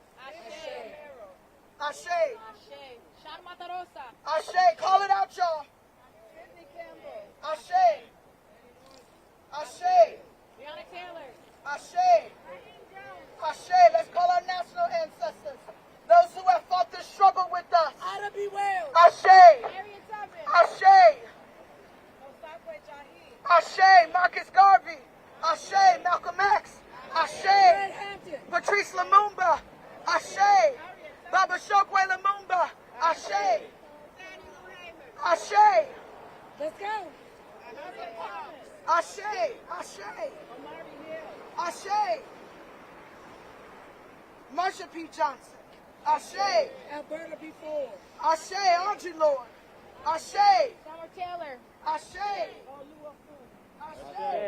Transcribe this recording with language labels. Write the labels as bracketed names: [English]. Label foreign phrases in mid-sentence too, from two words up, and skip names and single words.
[Yoruba] Ashe. Ashe. [English] Call it out, y'all. [Yoruba] Ashe. Ashe. Ashe. Ashe. [English] Let's call our national ancestors. Those who have fought this struggle with us. [Yoruba] Ashe. Ashe. Ashe. Marcus Garvey. Ashe. Malcolm X. Ashe. Patrice Lumumba. Ashe. Baba Shokwe Lumumba. Ashe. Ashe. [English] Let's go. [Yoruba] Ashe. Ashe. Ashe. Marsha P. Johnson. Ashe. Alberta B. Ford. Ashe. Audre Lorde. Ashe. Summer Taylor. Ashe. Ashe.